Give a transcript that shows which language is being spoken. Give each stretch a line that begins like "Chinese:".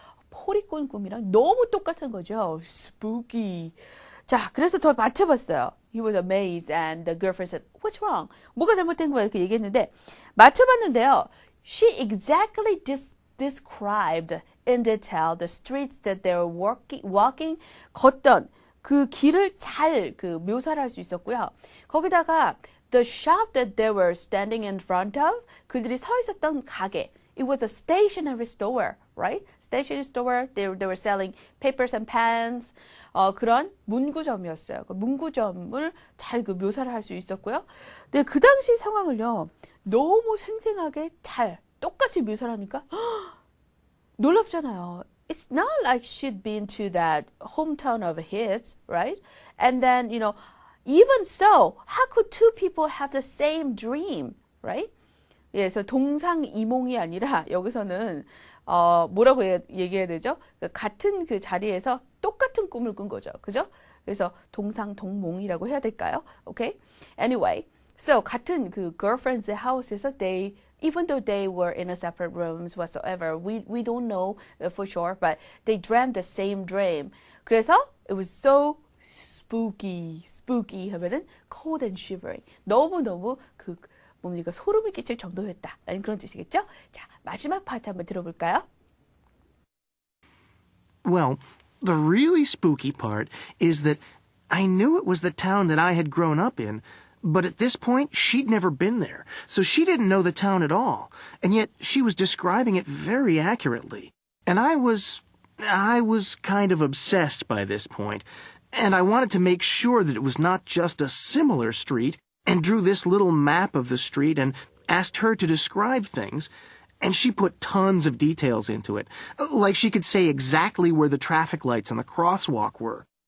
Korean: 펄이 꾼 꿈이랑 너무 똑같은 거죠.
English: Spooky.
Korean: 자, 그래서 더 맞춰봤어요.
English: He was amazed and the girlfriend said, "What's wrong?"
Korean: 뭐가 잘못된 거야? 이렇게 얘기했는데 맞춰봤는데요.
English: She exactly described in detail the streets that they were walking
Korean: 걷던 그 길을 잘 그 묘사를 할 수 있었고요. 거기다가
English: the shop that they were standing in front of
Korean: 그들이 서 있었던 가게.
English: It was a stationery store, right? Stationery store. They were selling papers and pens.
Korean: 그런 문구점이었어요. 그 문구점을 잘 그 묘사를 할 수 있었고요. 근데 그 당시 상황을요. 너무 생생하게 잘 똑같이 묘사를 하니까 놀랍잖아요.
English: It's not like she'd been to that hometown of his, right? And then, even so, how could two people have the same dream, right?
Korean: 예, 그래서 동상이몽이 아니라 여기서는 뭐라고 얘기해야 되죠? 같은 그 자리에서 똑같은 꿈을 꾼 거죠. 그죠? 그래서 동상동몽이라고 해야 될까요?
English: Okay? Anyway, so
Korean: 같은 그
English: girlfriend's house에서 even though they were in a separate rooms whatsoever, we don't know for sure, but they dreamt the same dream. 그래서 it was so spooky 하면은 cold and shivering.
Korean: 너무너무 뭡니까 소름이 끼칠 정도였다라는 그런 뜻이겠죠? 자, 마지막 파트 한번 들어볼까요?
English: Well, the really spooky part is that I knew it was the town that I had grown up in, but at this point, she'd never been there, so she didn't know the town at all, and yet she was describing it very accurately. And I was kind of obsessed by this point, and I wanted to make sure that it was not just a similar street, and drew this little map of the street and asked her to describe things, and she put tons of details into it, like she could say exactly where the traffic lights and the crosswalk were.